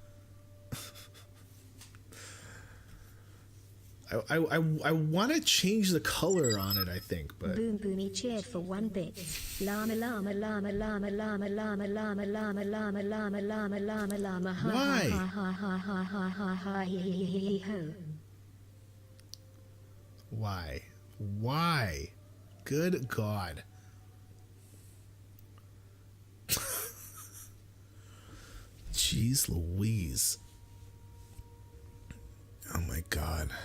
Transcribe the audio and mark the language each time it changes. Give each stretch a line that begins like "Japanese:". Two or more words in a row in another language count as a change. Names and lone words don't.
English: I want to change the color on it, I think, but Boom Boomy cheered for 1 bit. Llama llama llama llama llama llama llama llama llama llama llama llama llama ha Why? ha ha ha ha ha ha ha he ho. Why? Good God. Jeez Louise. Oh my God.